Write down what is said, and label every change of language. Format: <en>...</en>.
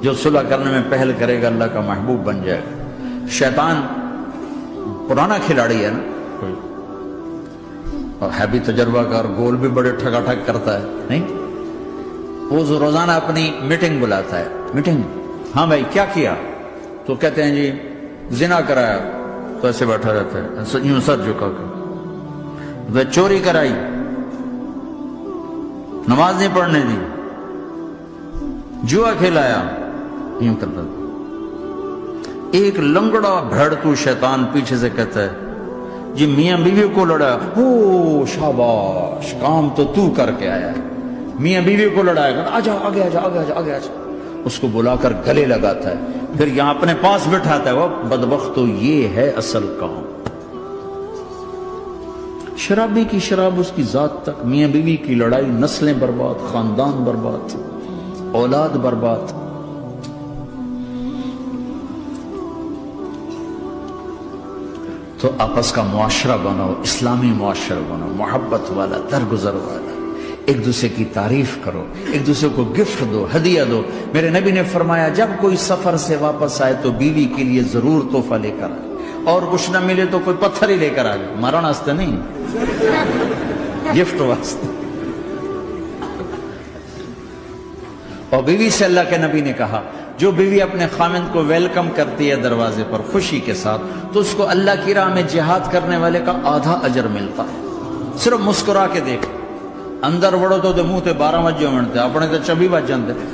<ur>جو صلح کرنے میں پہل کرے گا اللہ کا محبوب بن جائے گا. شیطان پرانا کھلاڑی ہے نا کوئی، اور ہے بھی تجربہ کار، گول بھی بڑے ٹھگا ٹھگ کرتا ہے نہیں. وہ روزانہ اپنی میٹنگ بلاتا ہے. میٹنگ، ہاں بھائی کیا کیا؟ تو کہتے ہیں جی زنا کرایا. تو ایسے بیٹھا رہتا ہے یوں سر جھکا کر. چوری کرائی، نماز نہیں پڑھنے دی، جوا کھلایا، یوں کرتا. ایک لنگڑا بھیڑتو شیطان پیچھے سے کہتا ہے جی میاں بیوی کو لڑایا. او شاباش، کام تو کر کے آیا ہے. میاں بیوی کو لڑایا، آجا آگے آجا آگے آجا آگے آجا. اس کو بلا کر گلے لگاتا ہے، پھر یہاں اپنے پاس بٹھاتا ہے. وہ بدبخت تو یہ ہے اصل کام. شرابی کی شراب اس کی ذات تک، میاں بیوی کی لڑائی، نسلیں برباد، خاندان برباد، اولاد برباد. تو آپس کا معاشرہ بناؤ، اسلامی معاشرہ بناؤ، محبت والا، درگزر والا. ایک دوسرے کی تعریف کرو، ایک دوسرے کو گفٹ دو، ہدیہ دو. میرے نبی نے فرمایا جب کوئی سفر سے واپس آئے تو بیوی کے لیے ضرور تحفہ لے کر آئے، اور کچھ نہ ملے تو کوئی پتھر ہی لے کر آئے.</ur> <pa>مارن واسطے نہیں، گفٹ واسطے.</pa> <ur>اور بیوی سے اللہ کے نبی نے کہا جو بیوی اپنے خامند کو ویلکم کرتی ہے دروازے پر خوشی کے ساتھ، تو اس کو اللہ کی راہ میں جہاد کرنے والے کا آدھا اجر ملتا ہے. صرف مسکرا کے دیکھ.</ur> <pa>اندر وڑو تو منہ تے 12 بجے منتے، اپنے تو 24 بج جاندے.</pa>